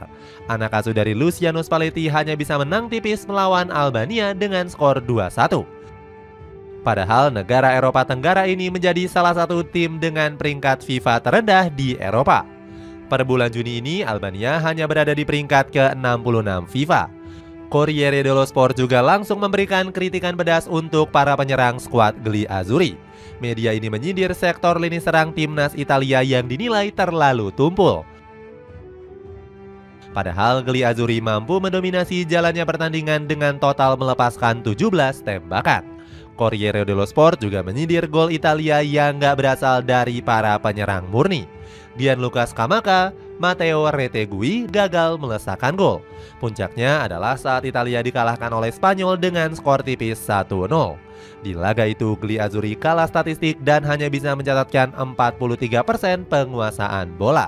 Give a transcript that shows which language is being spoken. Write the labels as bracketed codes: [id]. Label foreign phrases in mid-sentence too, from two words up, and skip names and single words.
[id] Anak asuh dari Luciano Spalletti hanya bisa menang tipis melawan Albania dengan skor 2-1. Padahal negara Eropa Tenggara ini menjadi salah satu tim dengan peringkat FIFA terendah di Eropa. Per bulan Juni ini, Albania hanya berada di peringkat ke-66 FIFA. Corriere dello Sport juga langsung memberikan kritikan pedas untuk para penyerang skuad Gli Azzurri. Media ini menyindir sektor lini serang timnas Italia yang dinilai terlalu tumpul. Padahal Gliazzurri mampu mendominasi jalannya pertandingan dengan total melepaskan 17 tembakan. Corriere dello Sport juga menyindir gol Italia yang gak berasal dari para penyerang murni. Gianluca Scamacca, Matteo Retegui gagal melesakkan gol. Puncaknya adalah saat Italia dikalahkan oleh Spanyol dengan skor tipis 1-0. Di laga itu Gliazzurri kalah statistik dan hanya bisa mencatatkan 43% penguasaan bola.